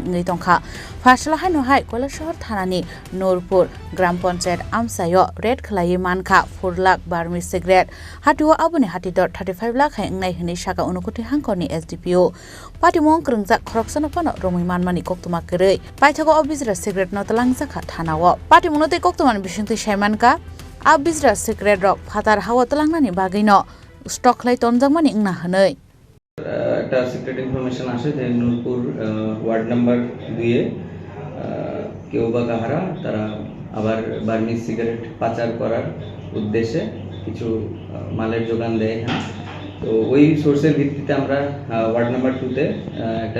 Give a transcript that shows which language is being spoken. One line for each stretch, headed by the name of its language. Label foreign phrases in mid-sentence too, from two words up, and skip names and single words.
Kok Borok: ngai tongkha phasla haino hai koila shahar thanani Nurpur gram panchayat Amchaio RaidKhlaiwi Mankha 4 lakh
English: BurmeseCigarettes
Kok Borok: hatiwa abuni hati dor 35 lakh hai ngai hini shaka Unakoti Hangkhor ni SDPO party mong krungjak khoroksana phano romiman mani koktoma kare paithago obizra cigarette no talangjaka thanawo party monote koktoman bisingti saimanka abizra cigarette rok phatar hawa talangnani bagino stock lai tonjangmani ingna hanai
Bangla: একটা
English: secret information
Bangla: আসে যে নূরপুর
English: ward number 2
Bangla: এ কেউ বা কাহারা তারা আবার
English: Burmese cigarette
Bangla: পাচার করার উদ্দেশ্যে কিছু মালের যোগান দেয় তো ওই সোর্সের ভিত্তিতে আমরা
English: ward number 2
Bangla: তে একটা